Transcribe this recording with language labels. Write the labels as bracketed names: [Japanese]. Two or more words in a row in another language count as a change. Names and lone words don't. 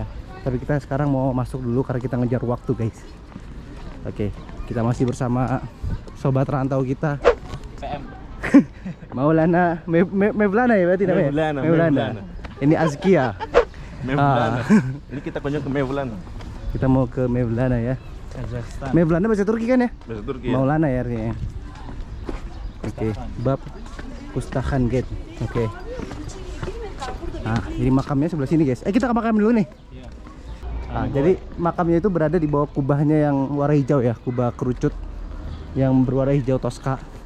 [Indonesian] Tapi kita sekarang mau masuk dulu karena kita ngejar waktu guys. Oke, kita masih bersama sobat rantau kita PM Maulana Mevlana ya berarti namanya. Mevlana. Ini Azkia. Mevlana. Ini kita kunjung ke Mevlana. Kita mau ke Mevlana ya. Kazakhstan. Mevlana bahasa Turki kan ya? Bahasa Turki. Maulana ya artinya. Oke, bab Pustakhan Gate. Oke. Nah, jadi makamnya sebelah sini guys. Kita ke makam dulu nih. Iya. Nah, jadi makamnya itu berada di bawah kubahnya yang warna hijau ya, kubah kerucut yang berwarna hijau Toska.